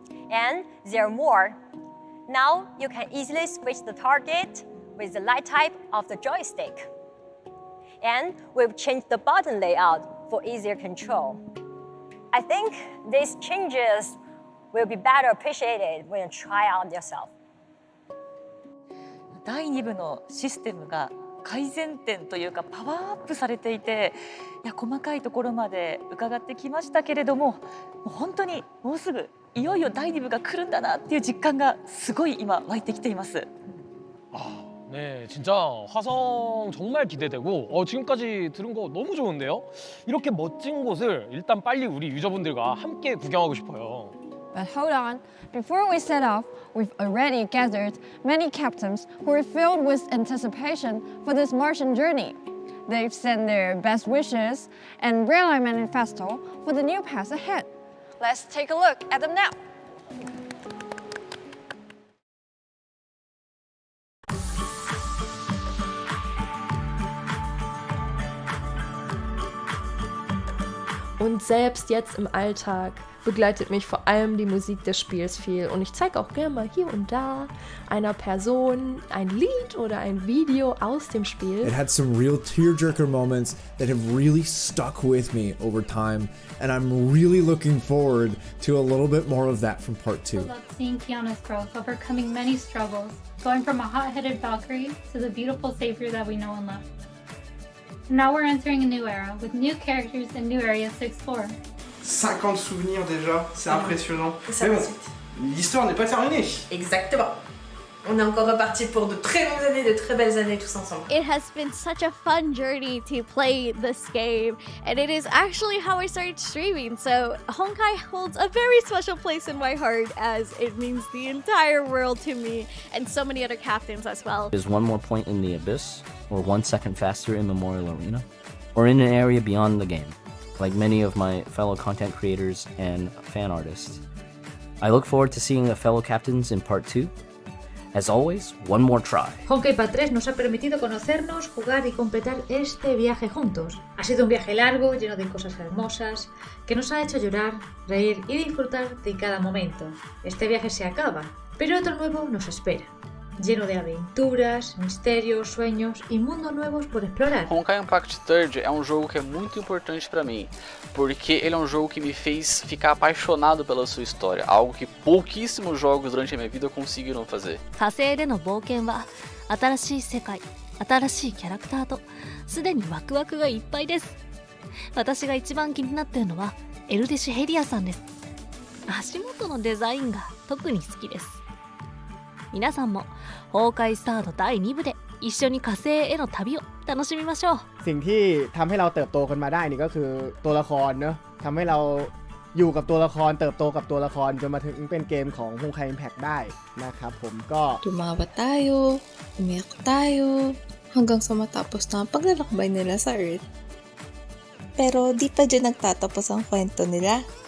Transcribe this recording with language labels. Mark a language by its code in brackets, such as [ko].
[en] And there are more. Now you can easily switch the target with the light type of the joystick. And we've changed the button layout for easier control. I think these changes will be better appreciated when you try out yourself. [ja] 第2部のシステムが改善点というかパワーアップされていて、いや細かいところまで伺ってきましたけれども、もう本当にもうすぐいよいよ第2部が来るんだなっていう実感がすごい今湧いてきています。 [ko] 네, 진짜 화성 정말 기대되고 지금까지 들은 거 너무 좋은데요? 이렇게 멋진 곳을 일단 빨리 우리 유저분들과 함께 구경하고 싶어요. [en] But hold on, before we set off, we've already gathered many captains who are filled with anticipation for this Martian journey. They've sent their best wishes and real-time manifesto for the new path ahead. Let's take a look at them now. [de] Und selbst jetzt im Alltag begleitet mich vor allem die Musik des Spiels viel. Und ich zeige auch gerne mal hier und da einer Person ein Lied oder ein Video aus dem Spiel. [en] It had some real tearjerker moments that have really stuck with me over time. And I'm really looking forward to a little bit more of that from part 2. I love seeing Kiana's growth, overcoming many struggles, going from a hot-headed Valkyrie to the beautiful savior that we know and love. Now we're entering a new era with new characters and new areas to explore. [fr] 50 souvenirs déjà, c'est impressionnant. Mais bon, l'histoire n'est pas terminée. Exactement. On est encore reparti pour de très longues années, de très belles années tous ensemble. [en] It has been such a fun journey to play this game, and it is actually how I started streaming, so Honkai holds a very special place in my heart as it means the entire world to me and so many other captains as well. Is one more point in the abyss, or 1 second faster in Memorial Arena, or in an area beyond the game, like many of my fellow content creators and fan artists. I look forward to seeing the fellow captains in part 2. As always, one more try. [es] Honkai Impact 3 nos ha permitido conocernos, jugar y completar este viaje juntos. Ha sido un viaje largo, lleno de cosas hermosas, que nos ha hecho llorar, reír y disfrutar de cada momento. Este viaje se acaba, pero otro nuevo nos espera. lleno de aventuras, misterios, sueños y mundos nuevos por explorar. [pt] Honkai Impact 3rd é um jogo que é muito importante para mim, porque ele é um jogo que me fez ficar apaixonado pela sua história, algo que pouquíssimos jogos durante a minha vida conseguiram fazer. [ja] 火星での冒険は新しい世界、新しいキャラクターとすでにワクワクがいっぱいです。私が一番気になっているのはエルデシュヘリアさんです。足元のデザインが特に好きです。皆さんも崩壊スタート第2部で一緒に火星への旅を楽しみましょう。 [th] สิ่งที่ทำให้เราเติบโตกันมาได้นี่ก็คือตัวละครเนอะทำให้เราอยู่กับตัวละครเติบโตกับตัวละครจนมาถึงเป็นเกมของ Honkai Impact ได้นะครับผมก็ [tl] Tumawa tayo, umiyak tayo, hanggang sa matapos na ang paglalakbay nila sa Earth. Pero di pa dyan nagtatapos ang kwento nila.